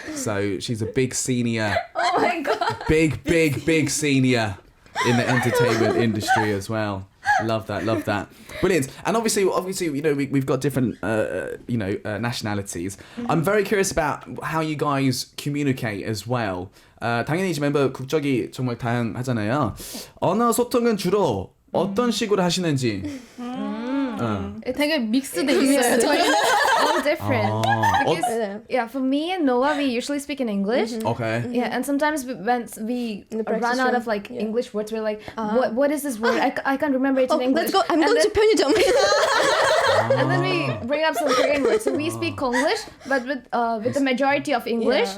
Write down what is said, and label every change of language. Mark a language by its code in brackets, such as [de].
[en] So she's a big senior. Oh my god. Big senior in the entertainment industry as well. Love that. Brilliant. And obviously, we've got different, nationalities. I'm very curious about how you guys communicate as well. [ko] 당연히 이제 멤버 국적이 정말 다양하잖아요. 언어 소통은 주로 어떤 식으로 하시는지. 되게 믹스돼 있어요. 저희는 [en] All different. Because for me and Noah, we usually speak in English. Okay. Yeah, and sometimes when we run out of like English words, we're like, what is this word? I can't remember it in English. Let's go. I'm going to 편의점. And then we bring up some Korean words. So we speak Konglish, but with the majority of English.